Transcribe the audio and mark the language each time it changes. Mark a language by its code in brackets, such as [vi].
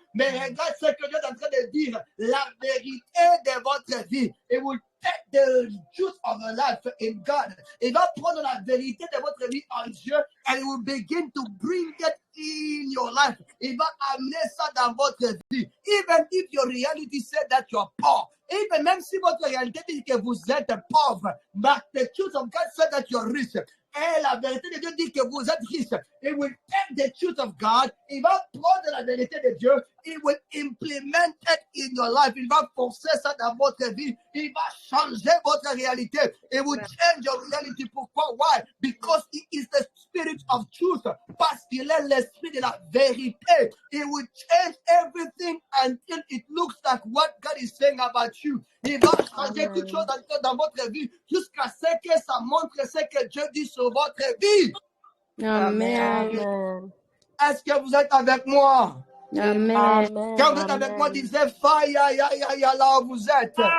[fr] Mais regarde ce que Dieu est en train de dire, la vérité de votre vie. [en] It will take the truth of your life in God. [fr] Il va prendre la vérité de votre vie en Dieu [en] and it will begin to bring it in your life. [fr] Il va amener ça dans votre vie. [en] Even if your reality said that you are poor, even [fr] même si votre réalité dit que vous êtes pauvre, [en] but the truth of God said that you are rich. [fr] Et la vérité de Dieu dit que vous êtes riche. [en] It will take the truth of God. [fr] Il va prendre la vérité de Dieu. [en] It will implement it in your life. [fr] Il va forcer ça dans votre vie. Il va changer votre réalité. [en] It will change your reality. [fr] Pourquoi? [en] Why? Because he is the spirit of truth. [fr] Parce qu'il est l'esprit de la vérité. [en] It will change everything until it looks like what God is saying about you. [fr] Il va changer toute chose dans votre vie jusqu'à ce que ça montre ce que Dieu dit sur votre vie. Amen. Est-ce que vous êtes avec moi? Amen. Quand vous êtes avec moi, disez fire, là où vous êtes.